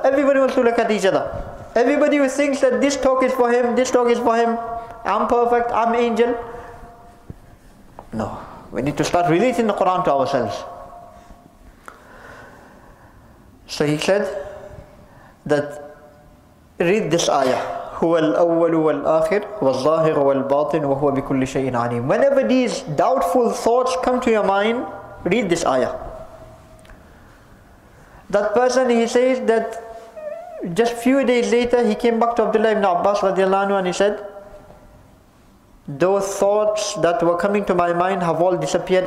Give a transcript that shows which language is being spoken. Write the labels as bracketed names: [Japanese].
[English] Everybody wants to look at each other. Everybody who thinks that this talk is for him, this talk is for him, I'm perfect, I'm angel. No, we need to start relating the Quran to ourselves. So he said that, read this ayah. [Arabic] هو الأول والآخر والظاهر والباطن وهو بكل شيء عليم. [English] Whenever these doubtful thoughts come to your mind, read this ayah. That person, he says that just few days later he came back to Abdullah ibn Abbas radiallahu anhu and he said, those thoughts that were coming to my mind have all disappeared.